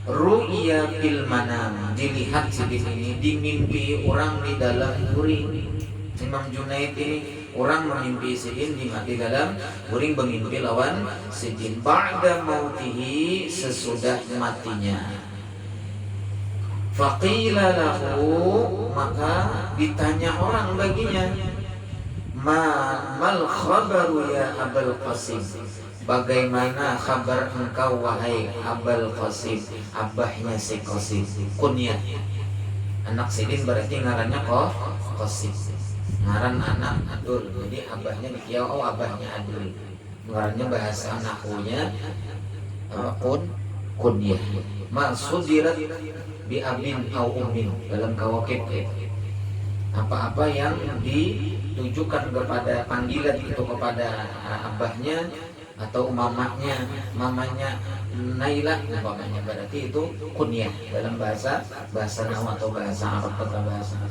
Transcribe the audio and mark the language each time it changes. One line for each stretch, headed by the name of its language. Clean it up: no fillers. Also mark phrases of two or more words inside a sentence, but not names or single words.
Arabic: رؤيا في المنام,
Banjar: dilihat sidin ini dimimpi orang di dalam guring. Imam Junaid ini orang memimpi sidin di dalam guring, bermimpi lawan sidin
Arabic: بعد موته,
Banjar: sesudah matinya.
Arabic: فقيل له,
Banjar: maka ditanya orang baginya,
Arabic: ما الخبر يا أبا القاسم,
Banjar: bagaimana kabar engkau wahai Abul Qasim, abahnya si Qasim, kunyah anak sidin berarti ngarannya Qasim, ngaran anak Adul, jadi abahnya dikiau, oh abahnya Adul, ngarannya bahasa nahunya kunyah.
Arabic: ما صدر بأب أو أم,
Indonesian: dalam kawakib apa-apa yang ditujukan kepada panggilan itu kepada abahnya atau mamanya Naila umpamanya, berarti itu kunyah dalam bahasa Nahu atau bahasa Arab atau bahasa Arab.